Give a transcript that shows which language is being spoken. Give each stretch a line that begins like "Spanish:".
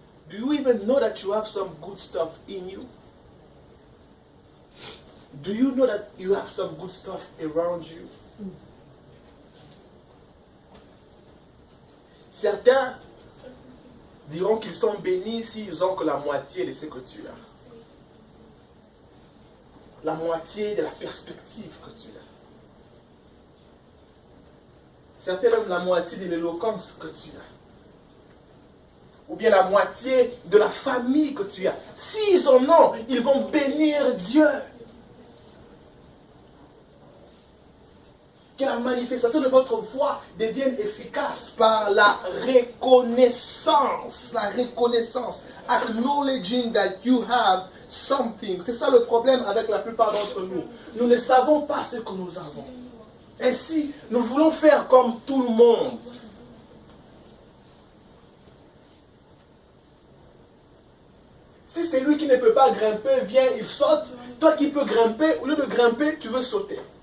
English: Do you even know that you have some good stuff in you? Do you know that you have some good stuff around you?
French: Certains diront qu'ils sont bénis s'ils ont que la moitié de ce que tu as. La moitié de la perspective que tu as. Certains même la moitié de l'éloquence que tu as. Ou bien la moitié de la famille que tu as. S'ils en ont, ils vont bénir Dieu. Que la manifestation de votre foi devienne efficace par la reconnaissance. La reconnaissance.
English: Acknowledging that you have something.
French: C'est ça le problème avec la plupart d'entre nous. Nous ne savons pas ce que nous avons. Ainsi, nous voulons faire comme tout le monde. Si c'est lui qui ne peut pas grimper, vient, il saute. Toi qui peux grimper, au lieu de grimper, tu veux sauter.